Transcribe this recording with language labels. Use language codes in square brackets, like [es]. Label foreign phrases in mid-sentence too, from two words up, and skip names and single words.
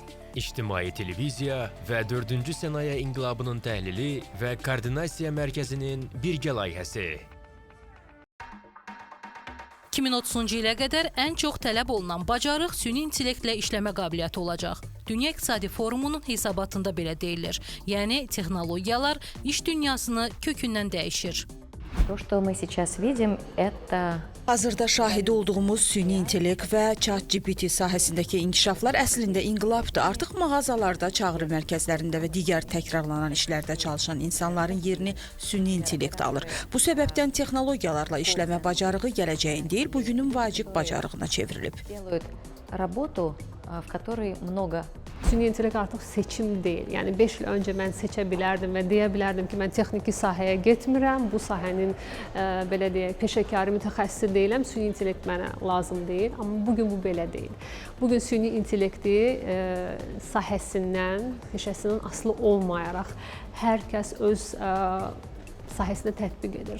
[az] İctimai televiziya və 4-cü sənaye inqilabının təhlili və koordinasiya mərkəzinin birgə layihəsi. 2030-cu ilə qədər ən çox tələb olunan bacarıq süni intellektlə işləmə qabiliyyəti olacaq. Dünya İqtisadi Forumunun hesabatında belə deyilir. Yəni, texnologiyalar iş dünyasını kökündən dəyişir. [ru] То, что мы сейчас видим, это... [az] Hazırda şahidi olduğumuz süni intellekt və ChatGPT sahəsindəki inkişaflar əslində inqilabdır. Artıq mağazalarda, çağrı mərkəzlərində və digər təkrarlanan işlərdə çalışan insanların yerini süni intellekt alır. Bu səbəbdən texnologiyalarla işləmə bacarığı gələcəyin deyil, bugünün vacib bacarığına çevrilib. [ru] Делают работу, в которой много. [az] Süni intellekt artıq seçim deyil. Yəni 5 il öncə mən seçə bilərdim və deyə bilərdim ki, mən texniki sahəyə getmirəm, bu sahənin belə deyək, peşəkarı mütəxəssisi deyiləm, süni intellekt mənə lazım deyil. Amma bugün bu belə deyil. Bugün süni intellekti sahəsindən, peşəsindən asılı olmayaraq hər kəs öz sahəsində tətbiq edir.